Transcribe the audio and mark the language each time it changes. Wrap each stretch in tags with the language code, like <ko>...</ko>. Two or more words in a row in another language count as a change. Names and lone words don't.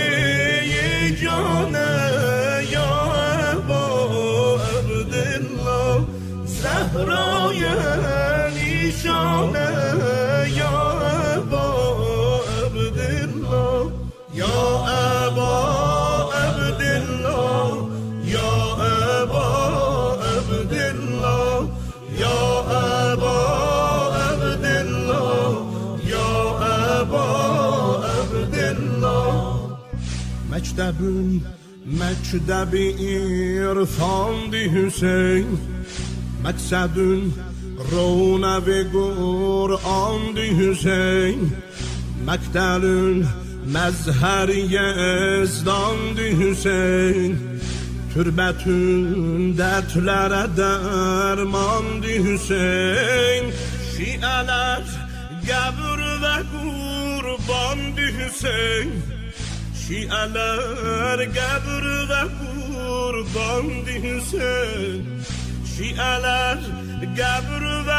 <ar>جانه یا ابا عبدالله</ar> <az>زهرای نیشانه</az> <ar>یا ابا عبدالله یا ابا عبدالله یا ابا عبدالله یا ابا عبدالله یا ابا عبدالله</ar> <az>مکتب irfan-di Hüseyin Məqsədün rövnəvi Qur'an-di Hüseyin Məqtəlün məzhəri yezdan-di Hüseyin Türbətün dərtlərə dərman-di Hüseyin Şiələr qəbr və qurban-di Hüseyin Şiələr qəbr və qurban-di Hüseyin Şiələr qəbr və</az>